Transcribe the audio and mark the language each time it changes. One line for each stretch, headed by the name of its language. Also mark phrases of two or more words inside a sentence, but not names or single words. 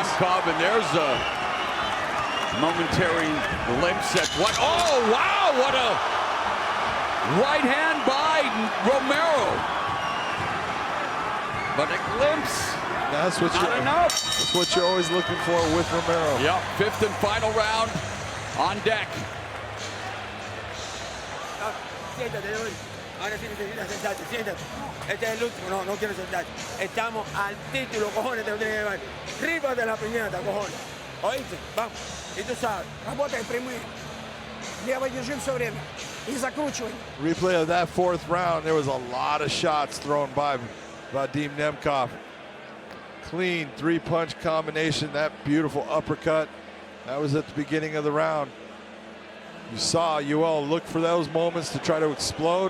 English: Nemkov, and there's a momentary glimpse at what? Oh, wow! What a right hand by Romero. But a glimpse. That's what not enough. That's what you're always looking for with Romero. Yep, 5th and final round on deck.
Spanish: Siéntate, Joel. Ahora sí necesitas sentarte, siéntate. Este es el último, no quiero sentarte. Estamos al título, cojones, te lo tienes que llevar. Rípate la piñata, cojones. ¿Oíste? Vamos. Y tú sabes.
Russian: Работай прямые. Левой держи все время. И закручивай.
English: Replay of that 4th round. There was a lot of shots thrown by Vadim Nemkov. Clean 3-punch combination, that beautiful uppercut. That was at the beginning of the round. You saw Yoel look for those moments to try to explode.